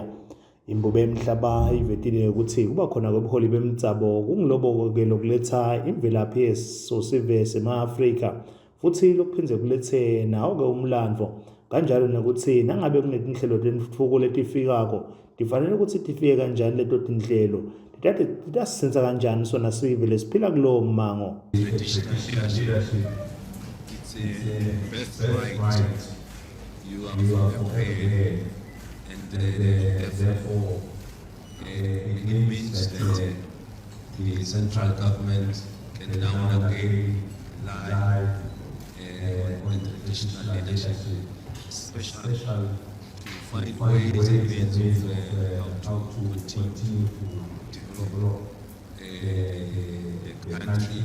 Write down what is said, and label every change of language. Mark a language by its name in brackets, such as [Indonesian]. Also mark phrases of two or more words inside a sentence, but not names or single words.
[Swati] Imbube emhlaba ivetile ukuthi kuba khona kwebuholi bemdzabo kungilobo ke lokuletha imvelaphi yesosive sema-Afrika futhi lokuphindze kulethe nawo ke umlandvo kanjalo nokuthi nangabe kunetinhlelo tentfutfuko letifikako tifanele ukuthi tifike kanjani leto tinhlelo titasisenza kanjani sona sive lesiphila kulowo mmango. [English] You are prepared, and therefore it means that the central government can now again rely on traditional leadership, especially to find ways and means of how to continue to develop the country.